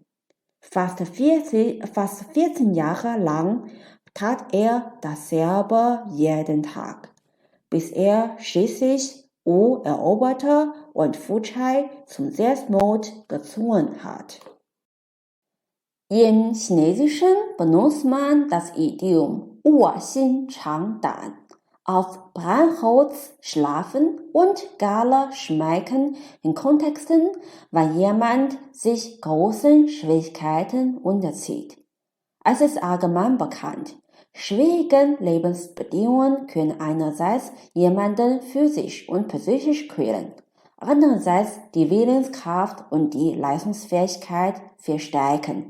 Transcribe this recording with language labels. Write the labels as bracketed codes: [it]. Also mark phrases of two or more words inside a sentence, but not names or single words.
[de] Fast 14 Jahre lang tat er dasselbe jeden Tag, bis er schließlich Wu eroberte und Fuchai zum Selbstmord gezwungen hat. Im Chinesischen benutzt man das Idiom [zh] 卧薪尝胆, [de] auf Brennholz schlafen und Gala schmecken in Kontexten, wenn jemand sich großen Schwierigkeiten unterzieht. Es ist allgemein bekannt, schwierige Lebensbedingungen können einerseits jemanden physisch und psychisch quälen, andererseits die Willenskraft und die Leistungsfähigkeit verstärken.